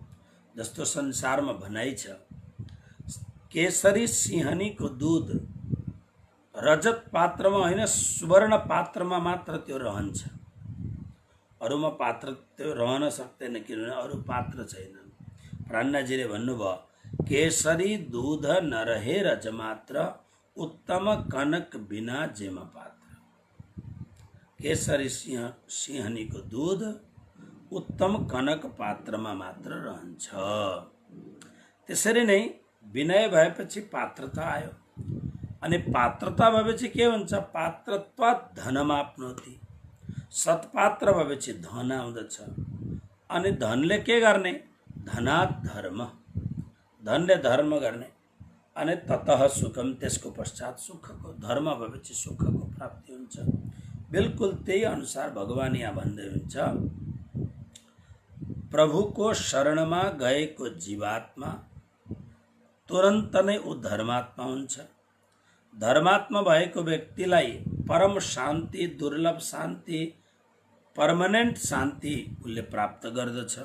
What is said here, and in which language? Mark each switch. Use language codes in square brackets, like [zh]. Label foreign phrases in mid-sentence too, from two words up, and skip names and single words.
[ne] जस्तो संसारमा भनाइ छ, केसरी सिंहनीको दूध रजत पात्रमा होइन सुवर्ण पात्रमा मात्र त्यो रहन्छ, अरूमा पात्र त्यो रहन सक्दैन, किनभने अरू पात्र छैनन्। प्राणनाजीले भन्नुभयो, [hi] केसरी दूध नरहे रजमात्र उत्तम कनक बिना जेम पात्र। [ne] केसरी सिंहनीको दूध उत्तम कनक पात्रमा मात्र रहन्छ। त्यसरी नै विनय भएपछि पात्रता आयो। अनि पात्रता भएपछि के हुन्छ? [sa] पात्रत्वात् धनमाप्नोति, [ne] सत्पात्र भएपछि धन आउँदछ। अनि धनले के गर्ने? [sa] धनात् धर्म, [ne] धनले धर्म गर्ने। [sa] अनि ततः सुखम, [ne] त्यसको पश्चात सुखको, धर्म भएपछि सुखको प्राप्ति हुन्छ। बिल्कुल त्यही अनुसार भगवान यहाँ भन्दै हुन्छ, प्रभुको शरणमा गएको जीवात्मा तुरन्त नै ऊ धर्मात्मा हुन्छ। धर्मात्मा भएको व्यक्तिलाई परम शान्ति, दुर्लभ शान्ति, पर्मनेन्ट शान्ति उसले प्राप्त गर्दछ।